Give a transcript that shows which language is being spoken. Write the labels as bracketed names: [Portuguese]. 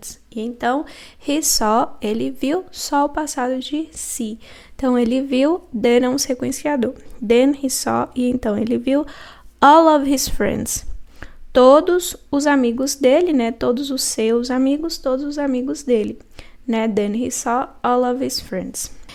[Portuguese] E então, ele viu só o passado de see. Então, ele viu, then é um sequenciador. [English] Then he saw, [Portuguese] e então ele viu [English] all of his friends. [Portuguese] Todos os amigos dele, né? Todos os seus amigos, todos os amigos dele, né? [English] Then he saw all of his friends.